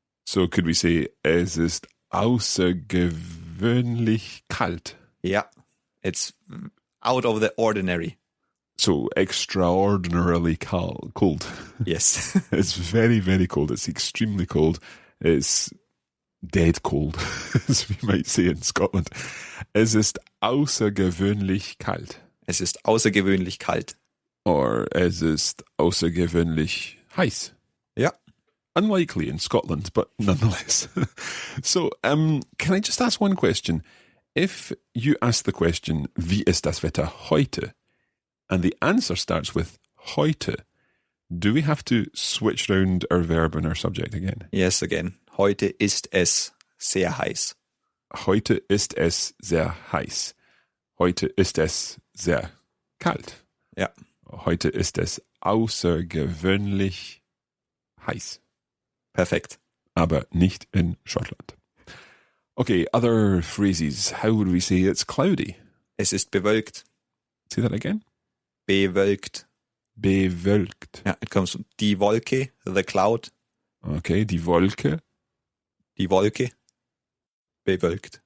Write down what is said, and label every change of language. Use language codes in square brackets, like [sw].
[en] So could we say, es ist außergewöhnlich kalt. Ja, it's out of the ordinary. So extraordinarily cold. Yes. It's very, very cold. It's extremely cold. It's dead cold, as we might say in Scotland. [de] Es ist außergewöhnlich kalt. Es ist außergewöhnlich kalt. Or es ist außergewöhnlich heiß. Ja. [en] Unlikely in Scotland, but nonetheless. So, can I just ask one question? If you ask the question, wie ist das Wetter heute? And the answer starts with heute, do we have to switch round our verb and our subject again? [de] Yes, again. Heute ist es sehr heiß. Heute ist es sehr heiß. Heute ist es sehr kalt. Ja. Heute ist es außergewöhnlich heiß. Perfekt. Aber nicht in Schottland. [en] Okay, other phrases. How would we say it's cloudy? [de] Es ist bewölkt. [en] Say that again. [de] Bewölkt. Bewölkt. [en] Ja, it comes from die Wolke, the cloud. [de] Okay, die Wolke. Die Wolke. Bewölkt.